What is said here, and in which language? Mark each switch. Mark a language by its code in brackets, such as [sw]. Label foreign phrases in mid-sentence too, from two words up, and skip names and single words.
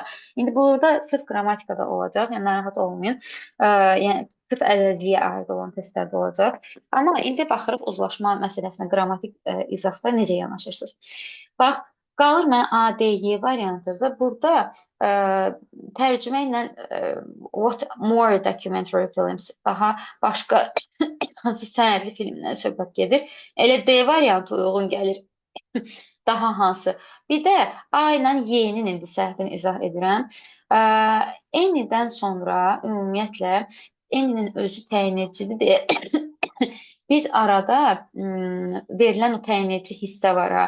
[az] İndi burada sırf qrammatikada olacaq, yəni narahat olmayın. Yəni sırf əzəzliyə aid olan testlərdə olacaq. Amma indi baxırıq uzlaşma məsələsinə, qrammatik izahda necə yanaşırsınız. Bax, qalır mənə A, D, Y variantı və burada ə, tərcümə ilə [en] what more documentary films, [az] daha başqa hansı sənədli filmdən söhbət gedir. Elə D variantı uyğun gəlir. Daha hansı? Bir də A ilə Y-nin indi səhvini izah edirəm. N-dən sonra ümumiyyətlə N-nin özü təyin edicidir deyə biz arada verilən o təyin edici hissə var ha.